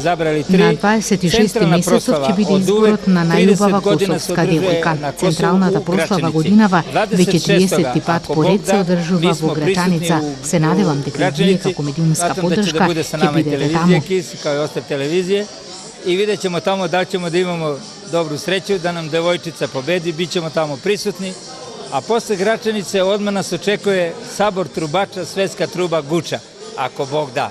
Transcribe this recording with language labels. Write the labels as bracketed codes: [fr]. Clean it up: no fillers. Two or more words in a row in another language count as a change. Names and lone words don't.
[mk] На 26 месецот ќе биде изборот на најубава косовска девојка. Централната прослава годинава веќе 30 пат поред се одржува во Грачаница. Се надевам дека вие како медиумска поддршка ќе бидете таму. [sr] И видjet ćemo tamo da li ćemo da imamo dobru sreću, da nam devojčica pobedi, bit ćemo tamo prisutni. A posle Gračanice odmah nas očekuje sabor trubača, svetska truba Guča, ako Bog da.